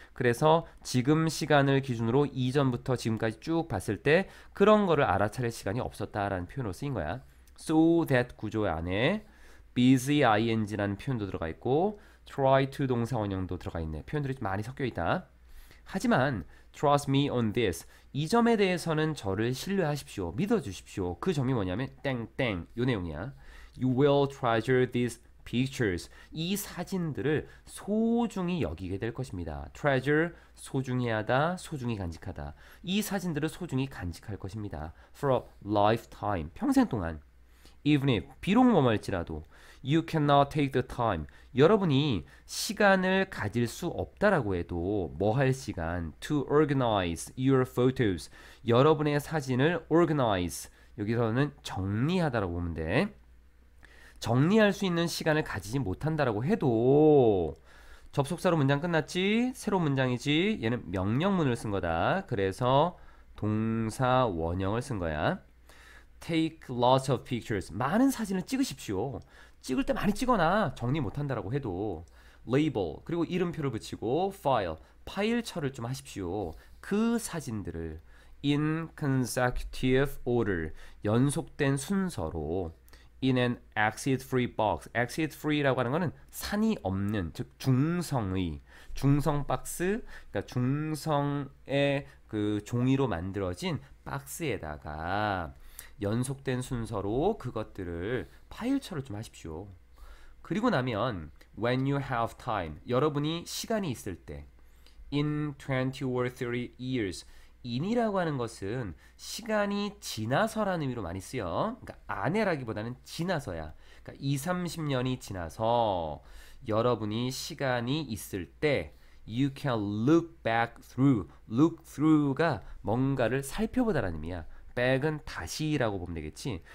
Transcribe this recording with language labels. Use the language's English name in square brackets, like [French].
[Korean] 그래서 지금 시간을 기준으로 이전부터 지금까지 쭉 봤을 때 그런 거를 알아차릴 시간이 없었다라는 표현으로 쓰인 거야. So that 구조 안에 busy ing라는 표현도 들어가 있고 try to 동사 원형도 들어가 있네. 표현들이 좀 많이 섞여 있다. 하지만 [English] trust me on this. [Korean] 이 점에 대해서는 저를 신뢰하십시오. 믿어주십시오. 그 점이 뭐냐면 땡땡 요 내용이야. [English] You will treasure these pictures. [Korean] 이 사진들을 소중히 여기게 될 것입니다. treasure 소중히 하다, 소중히 간직하다. 이 사진들을 소중히 간직할 것입니다. [English] for a lifetime. [Korean] 평생 동안. [English] even if [Korean] 비록 뭐뭐일지라도 [English] you cannot take the time. [Korean] 여러분이 시간을 가질 수 없다라고 해도 뭐 할 시간 [English] to organize your photos. [Korean] 여러분의 사진을 organize. 여기서는 정리하다라고 보면 돼. 정리할 수 있는 시간을 가지지 못한다라고 해도 접속사로 문장 끝났지? 새로운 문장이지? 얘는 명령문을 쓴 거다. 그래서 동사 원형을 쓴 거야. [English] Take lots of pictures. [Korean] 많은 사진을 찍으십시오. 찍을 때 많이 찍어놔. 정리 못한다라고 해도. Label. 그리고 이름표를 붙이고 file. 파일처를 좀 하십시오. 그 사진들을 [English] in consecutive order. [Korean] 연속된 순서로 [English] in an exit-free box. [Korean] exit-free라고 하는 거는 산이 없는, 즉 중성의, 중성 박스, 그러니까 중성의 그 종이로 만들어진 박스에다가 연속된 순서로 그것들을 파일처를 좀 하십시오. 그리고 나면 [English] when you have time, [Korean] 여러분이 시간이 있을 때 [English] in 20 or 30 years, [Korean] in이라고 하는 것은 시간이 지나서라는 의미로 많이 쓰여. 그러니까 안에라기보다는 지나서야. 그러니까 2, 30년이 지나서 여러분이 시간이 있을 때 [English] you can look back through. [Korean] look through가 뭔가를 살펴보다라는 의미야. back은 다시라고 보면 되겠지.